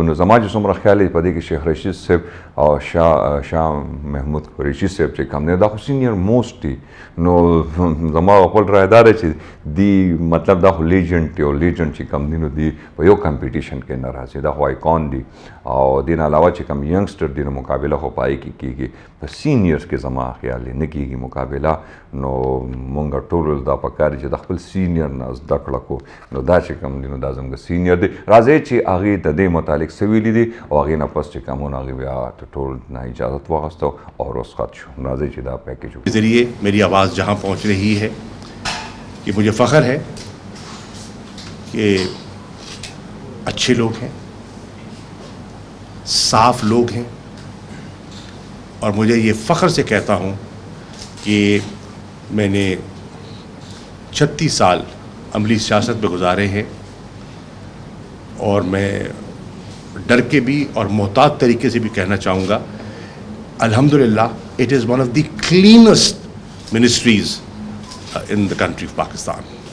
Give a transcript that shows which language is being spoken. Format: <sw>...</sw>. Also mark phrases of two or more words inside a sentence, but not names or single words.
<ps>نو زما چې څومره خیال دی په دې کې شیخ رشید صاحب او شاه محمود قریشي صاحب چې کوم دی دا خو</ps> <en>senior most</en> <ps>دي، نو زما خپل رایه دا دی چې دی مطلب دا خو لیجنډ دی، او لیجنډ چې کوم دی نو دی په یو کمپیټیشن کې نه راځي، دا خو آیکون دی، او دې نه علاوه چې کوم ینګسټر دی نو مقابله خو په هغې کې کېږي، په سینیرز کې زما خیال دی نه کېږي مقابله. نو مونږ ټولو دا پکار چې د خپل سینیر نه زده کړه کو، نو دا چې کوم دی نو دا زموږ سینیر دی. راځئ چې هغې د دې متعلق څه ویلي دي، او هغې نه پس چې کوم هغې بیا ټول نه اجازت واخیسته او رخصت شو. راځئ چې دا پیکیج</ps> <ur>کے ذریعے میری آواز جہاں پہنچ رہی ہے کہ مجھے فخر ہے کہ اچھے لوگ ہیں، صاف لوگ ہیں، اور مجھے یہ فخر سے کہتا ہوں کہ میں نے 36 سال عملی سیاست میں گزارے ہیں، اور میں ڈر کے بھی اور محتاط طریقے سے بھی کہنا چاہوں گا الحمدللہ</ur> <en>It is one of the cleanest ministries in the country of Pakistan.</en>